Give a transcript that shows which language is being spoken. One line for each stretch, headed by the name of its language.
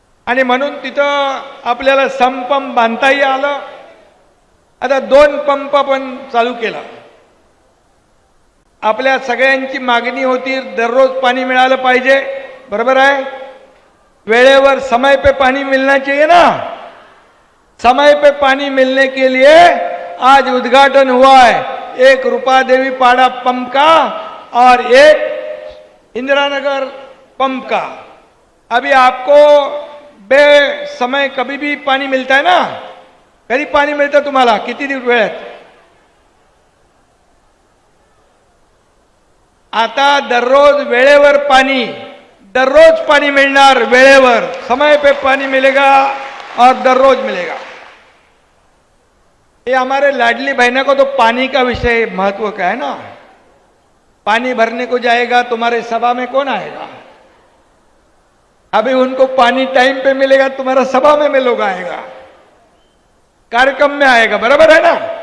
Marathi: आणि म्हणून तिथं आपल्याला संपंप बांधताही आलं. आता 2 पंप पण चालू केला. आपल्या सगळ्यांची मागणी होती दररोज पाणी मिळालं पाहिजे, बरोबर आहे.
Hindi: वेळेवर समय पे पानी मिलना चाहिए ना. समय पे पानी मिलने के लिए आज उद्घाटन हुआ है एक रूपादेवी पाड़ा पंप का और एक इंदिरानगर पंप का. अभी आपको बे समय कभी भी पानी मिलता है ना.
Marathi: कधी पाणी मिळतं तुम्हाला, किती वेळात. आता दररोज वेळेवर पानी, दररोज पानी मिलणार वेळेवर.
Hindi: समय पे पानी मिलेगा और दररोज मिलेगा. ये हमारे लाडली बहनों को तो पानी का विषय महत्व का है ना. पानी भरने को जाएगा तुम्हारे सभा में कौन आएगा. अभी उनको पानी टाइम पे मिलेगा, तुम्हारा सभा में लोग आएगा, कार्यक्रम में आएगा, बराबर है ना.